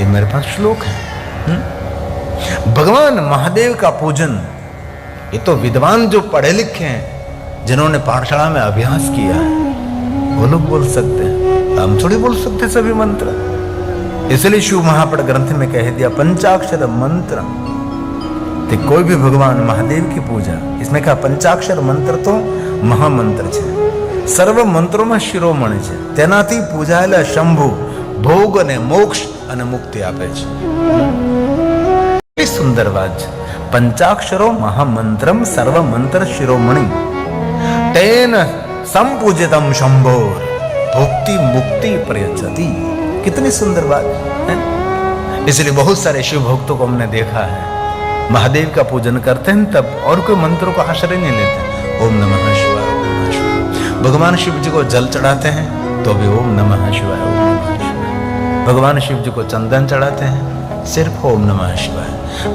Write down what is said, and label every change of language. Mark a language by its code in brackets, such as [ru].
[hi] ये मेरे पास श्लोक है. भगवान महादेव का पूजन ये तो विद्वान जो पढ़े लिखे हैं, जिन्होंने पाठशाला में अभ्यास किया है, वो लोग बोल सकते हैं. हम थोड़ी बोल सकते सभी मंत्र. इसलिए शिव महापड़ ग्रंथ में कह दिया पंचाक्षर मंत्र. तो कोई भी भगवान महादेव की पूजा, इसमें कहा पंचाक्षर मंत्र तो महामंत्र [gu] છે. સર્વ મંત્રોમાં શિરોમણી છે. તેનાથી પૂજાયેલા શંભુ ભોગ અને મોક્ષ અને મુક્તિ આપે છે. એ સુંદર વાત છે. [sa] પંચાક્ષરો મહામંત્રમ સર્વ મંત્ર શિરોમણી તેન સંપૂજિતમ શંભોર ભોક્તિ मुक्ति प्रयच्छति. [hi] कितनी सुंदर बात है. इसलिए बहुत सारे शिव भक्तों को हमने देखा है महादेव का पूजन करते हैं तब और कोई मंत्रों को आश्रय नहीं लेते. ओम नमः शिवाय ओम नमः शिवाय. भगवान शिव जी को जल चढ़ाते हैं तो भी ओम नमः शिवाय ओम नमः शिवाय. भगवान शिव जी को चंदन चढ़ाते हैं सिर्फ ओम नमः शिवाय.